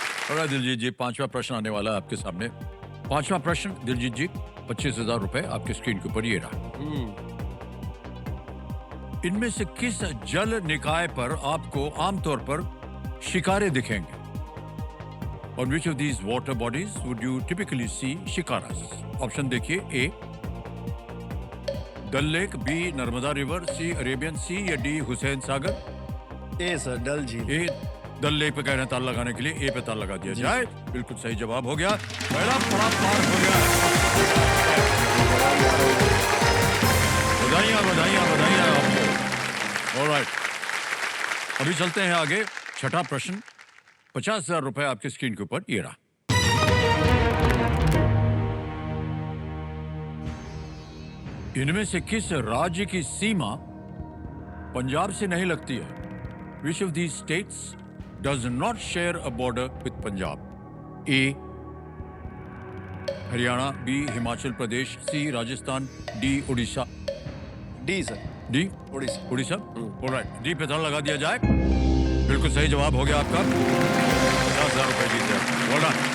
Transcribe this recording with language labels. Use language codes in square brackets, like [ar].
[hi] और दिलजीत जी, 5वां प्रश्न आने वाला है आपके सामने। 5वां प्रश्न दिलजीत जी, 25,000 रुपए आपके स्क्रीन के ऊपर ये रहा। इनमें से किस जल निकाय पर आपको आमतौर पर शिकारे दिखेंगे? [en] On which of these water bodies would you typically see shikaras? [hi] Option देखिए, ए डल लेक, बी नर्मदा रिवर, सी अरेबियन सी, या डी हुसैन सागर। ए सर डल झील। ए डल लेक पे कह रहे हैं ताल लगाने के लिए, ए पे ताल लगा दिया जाए। बिल्कुल सही जवाब हो गया, पहला पड़ाव पार हो गया। बधाइयां बधाइयां बधाइयां आपको। ऑलराइट, अभी चलते हैं आगे। 6ठा प्रश्न, 50,000 रुपए आपके स्क्रीन के ऊपर ये रहा। इनमें से किस राज्य की सीमा पंजाब से नहीं लगती है? [en] Which of these states does not share a border with Punjab? [hi] A Haryana, B Himachal Pradesh, C Rajasthan, D Orissa. D sir. D Orissa. Orissa. Alright, D पे ताला लगा दिया जाए। बिल्कुल सही जवाब हो गया आपका, 50,000 रुपए जीत गए। बोला